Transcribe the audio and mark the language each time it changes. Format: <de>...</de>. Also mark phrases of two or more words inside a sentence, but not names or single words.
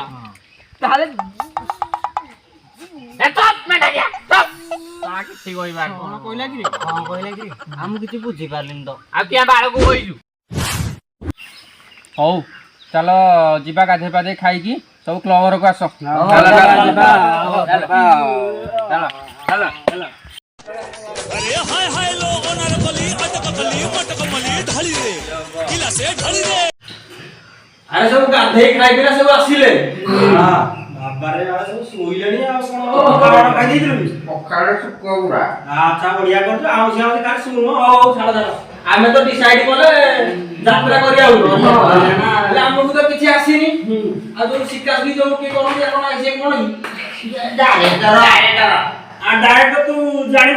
<or>ତାହେଲେ କିଛି କହିବା କଣ କହିଲା କି ଆମେ କିଛି ବୁଝିପାରିଲିନି ତ ଆଉ କିଆ ବାଳକୁ କହିଛୁ ହଉ ଚାଲ ଯିବା ଗାଧେଇ ପାଧେଇ ଖାଇକି ସବୁ କ୍ଲବ ଘରକୁ ଆସ</or> <hi>अरे हाय हाय लोगों नरकली अटकली मटकमली ढाली रे किला से ढाली रे</hi> <or>ଆରେ ସବୁ ଗାଧେଇ ଖାଇକିନା ସବୁ ଆସିଲେ ବାବାରେ ସବୁ ଶୋଇଲେଣି ଆଉ କଣ ଖାଇ ଦେଇଥିଲୁ ପଖାଳ ଶୁଖୁଆ ଗୁଡା ଆଚ୍ଛା ବଢିଆ କରୁଛୁ ଆଉ ସେ କାଲି ଶୁଣୁ ହଉ ଛାଡ ଆମେ ତ ଡିସାଇଡ୍ କଲେ ଯାତ୍ରା କରିବା ହେଲେ ଆମକୁ ତ କିଛି ଆସିନି ଆଉ ଯୋଉ ଶିକାଶି ଯୋଉ କିଏ କରନ୍ତି ଆପଣ ସେ କଣ ଡାଇରେକ୍ଟର ତୁ ଜାଣିଛୁ</or>